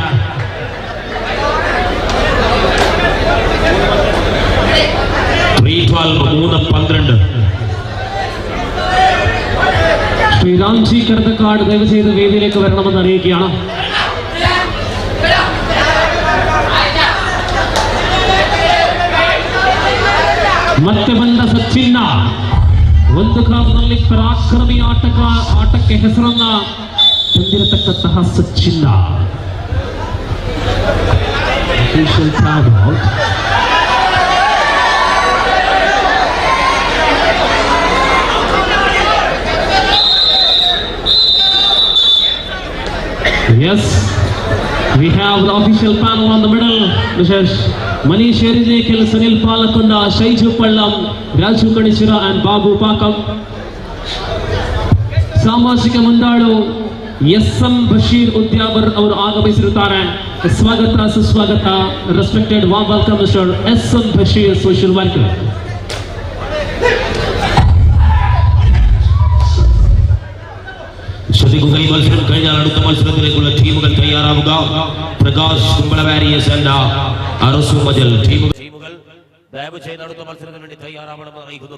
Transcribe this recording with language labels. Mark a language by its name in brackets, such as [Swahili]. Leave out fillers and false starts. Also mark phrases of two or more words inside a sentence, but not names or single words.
[Malayalam] ശ്രീ രാംജി കരന്തക്കാട് ദയവ് ചെയ്ത് വേദിയിലേക്ക് വരണമെന്ന് അറിയിക്കുകയാണ്. [Kannada] ಮತ್ತೆ ಬಂದ ಸಚಿನ್ನ ಒಂದು ಕಾಲದಲ್ಲಿ ಪರಾಕ್ರಮಿ ಆಟಕ್ಕೆ ಹೆಸರನ್ನ ತಂದಿರತಕ್ಕಂತಹ ಸಚಿನ್ನ. [English] Yes, we have the official panel on the middle. Mr. Manish Erijekil, Sanil Palakunda, Shaiju Pallam, Raju Kanishira and Babu Pakam. [Kannada] ಸಾಮಾಜಿಕ ಮುಂದಾಳು ಎಸ್.ಎಂ. ಬಶೀರ್ ಉದ್ಯಾವರ್ ಅವರು ಆಗಮಿಸಿರುತ್ತಾರೆ. ಸ್ವಾಗತ ಸುಸ್ವಾಗತ. [English] Respected warm welcome Mister S.M. ಬಶೀರ್, social worker. [Malayalam] ശ്രദ്ധിക്കുക, ഈ മത്സരം കഴിഞ്ഞാൽ അടുത്ത മത്സരത്തിലേക്കുള്ള ടീമുകൾ തയ്യാറാവുക. പ്രകാശ് കുമ്പളവാരിയസ് ആൻഡ് അറസു മജൽ ടീമുകൾ ദയവ് ചെയ്ത് അടുത്ത മത്സരത്തിന് വേണ്ടി തയ്യാറാവണമെന്ന് അറിയിക്കുന്നു.